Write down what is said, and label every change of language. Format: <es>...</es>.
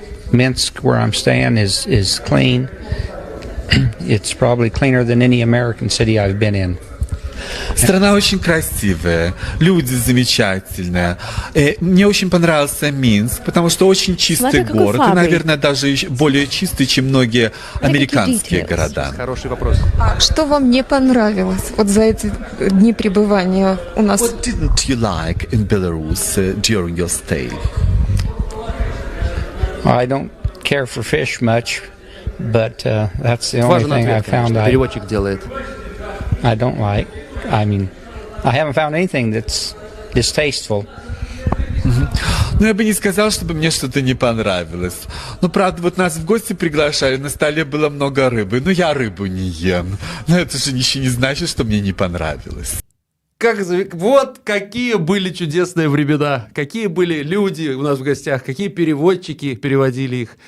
<en>Minsk, where I'm staying, is clean. It's probably cleaner than any American city I've been in.</en> <ru>Страна очень красивая, люди замечательные. Мне очень понравился Минск, потому что очень чистый город. И, наверное, даже более чистый, чем многие американские города. Хороший вопрос. Что вам не понравилось вот за эти дни пребывания у нас?</ru> <en>What didn't you like in Belarus during your stay? I don't care for fish much, but that's the only thing I found</en> <ru>переводчик делает.</ru> <en>I don't like. I mean, I haven't found anything that's distasteful.</en> <ru>Ну, я бы не сказал, чтобы мне что-то не понравилось. Ну, правда, вот нас в гости приглашали, на столе было много рыбы. Но я рыбу не ем. Но это же ничего не значит, что мне не понравилось. Вот какие были чудесные времена, какие были люди у нас в гостях, какие переводчики переводили их.</ru>